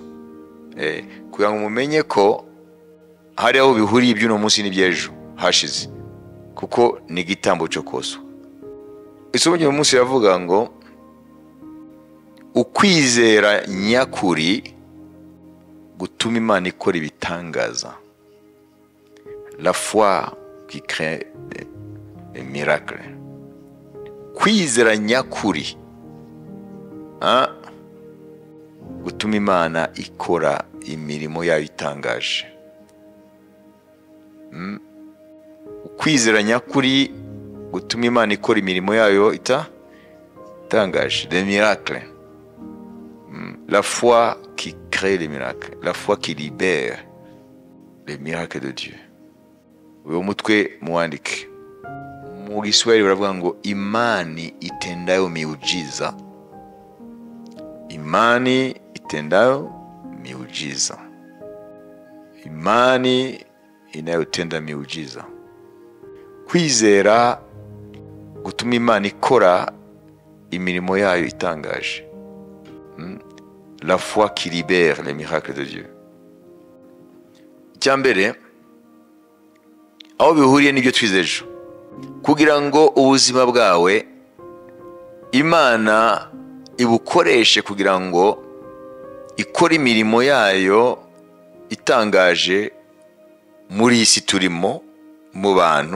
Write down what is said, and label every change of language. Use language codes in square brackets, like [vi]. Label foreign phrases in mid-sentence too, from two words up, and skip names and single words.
[rw] Kugira ngo mumenye ko hari aho bihuriye iby'uno munsi n'ibyejo hashize, kuko ni igitambo cyo koswa. Isomo ry'uno munsi yavuga ngo ukwizera nyakuri gutuma Imana ikora ibitangaza. [fr] La foi qui crée des miracles. [rw] Kwizera nyakuri gutuma Imana ikora imirimo yayo itangaje. Kwizera nyakuri gutuma Imana ikora imirimo yayo itangaje, [fr] des miracles. La foi qui crée les miracles, la foi qui libère les miracles de Dieu. [rw] Uyo mutwe muandike. Mu Kiswahili baravuga ngo [sw] imani itendayo miujiza. Imani itendayo miujiza. Imani inayotenda miujiza. [rw] Kwizera gutuma Imana ikora imirimo yayo itangaje. [fr] La foi qui libère les miracles de Dieu. [rw] Icyambere, aho bihuriye n'ibyo twize ejo, kugira ngo ubuzima bwawe Imana ibukoreshe kugira ngo ikore imirimo yayo itangaje muri iyi si turimo mu bantu.